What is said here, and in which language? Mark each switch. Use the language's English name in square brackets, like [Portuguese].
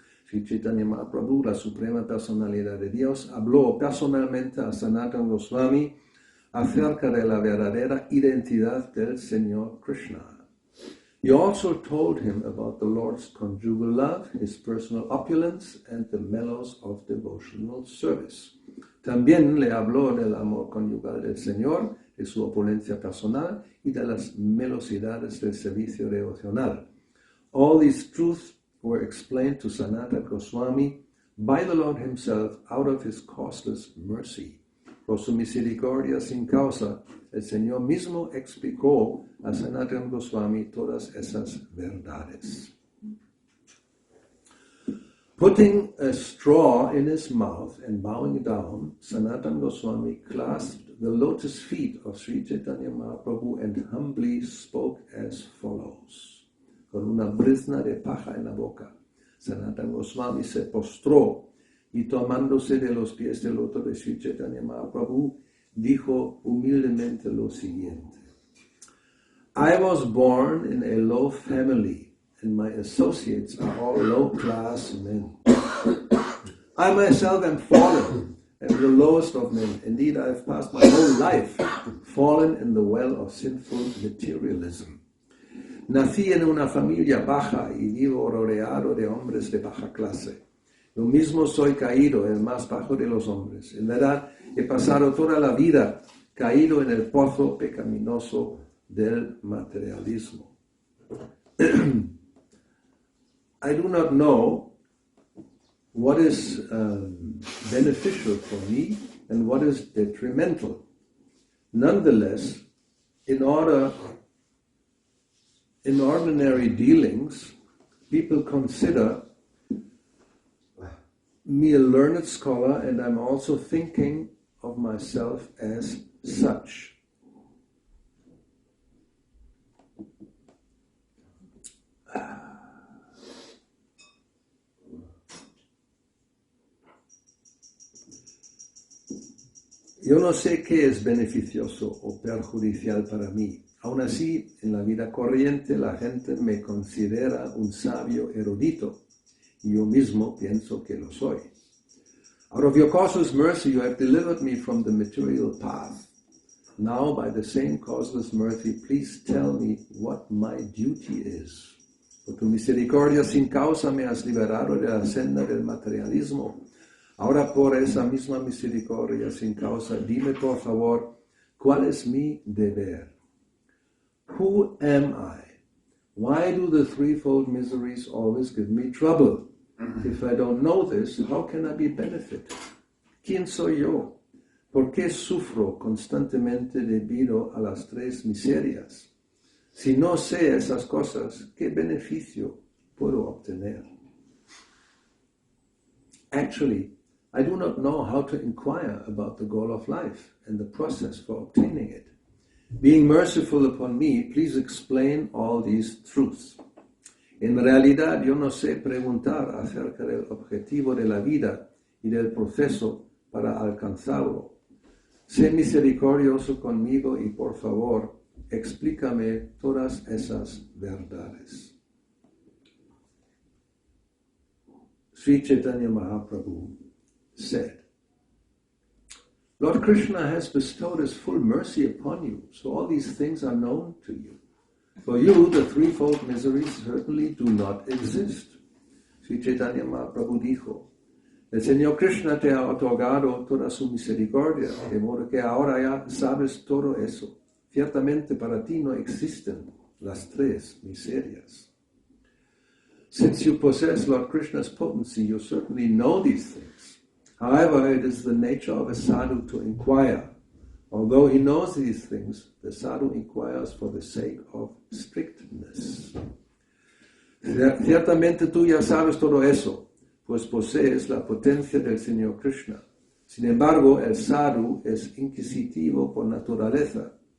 [Spanish] Śrī Caitanya Mahaprabhu, la Suprema Personalidad de Dios, habló personalmente a Sanātana Goswami acerca de la verdadera identidad del Señor Krishna. [English] He also told him about the Lord's conjugal love, his personal opulence, and the mellows of devotional service. [Spanish] También le habló del amor conyugal del Señor, de su opulencia personal y de las melosidades del servicio devocional. [English] All these truths were explained to Sanātana Goswami by the Lord himself out of his causeless mercy. [Spanish] Por su misericordia sin causa, el Señor mismo explicó a Sanātana Goswami todas esas verdades. [English] Putting a straw in his mouth and bowing down, Sanātana Goswami clasped the lotus feet of Śrī Caitanya Mahaprabhu and humbly spoke as follows. [Spanish] Con una brizna de paja en la boca, Sanātana Goswami se postró y tomándose de los pies del loto de Śrī Caitanya Mahaprabhu, dijo humildemente lo siguiente. [English] I was born in a low family, and my associates are all low-class men. I myself am fallen, and the lowest of men. Indeed, I have passed my whole life fallen in the well of sinful materialism. [Spanish] Nací en una familia baja y vivo rodeado de hombres de baja clase. Yo mismo soy caído, el más bajo de los hombres. En verdad, he pasado toda la vida caído en el pozo pecaminoso del materialismo. [English] I do not know what is beneficial for me and what is detrimental. Nonetheless, in ordinary dealings, people consider me a learned scholar, and I'm also thinking of myself as such. [Spanish] Yo no sé qué es beneficioso o perjudicial para mí. Aún así, en la vida corriente la gente me considera un sabio erudito, y yo mismo pienso que lo soy. [English] Out of your causeless mercy you have delivered me from the material path. Now, by the same causeless mercy, please tell me what my duty is. [Spanish] Por tu misericordia sin causa me has liberado de la senda del materialismo. Ahora por esa misma misericordia sin causa, dime por favor, ¿cuál es mi deber? [English] Who am I? Why do the threefold miseries always give me trouble? If I don't know this, how can I be benefited? [Spanish] ¿Quién soy yo? ¿Por qué sufro constantemente debido a las tres miserias? Si no sé esas cosas, ¿qué beneficio puedo obtener? [English] Actually, I do not know how to inquire about the goal of life and the process for obtaining it. Being merciful upon me, please explain all these truths. [Spanish] En realidad, yo no sé preguntar acerca del objetivo de la vida y del proceso para alcanzarlo. Sé misericordioso conmigo y, por favor, explícame todas esas verdades. [English] Śrī Caitanya Mahaprabhu said, Lord Krishna has bestowed his full mercy upon you, so all these things are known to you. For you, the threefold miseries certainly do not exist. [Spanish] Śrī Caitanya Mahaprabhu dijo, el Señor Krishna te ha otorgado toda su misericordia, de modo que ahora ya sabes todo eso. Ciertamente para ti no existen las tres miserias. [English] Since you possess Lord Krishna's potency, you certainly know these things. However, it is the nature of a sadhu to inquire. Although he knows these things, the sadhu inquires for the sake of strictness. [Spanish] Ciertamente tú ya sabes todo eso, pues posees la potencia del Señor Krishna. Sin embargo, el sadhu es inquisitivo por naturaleza.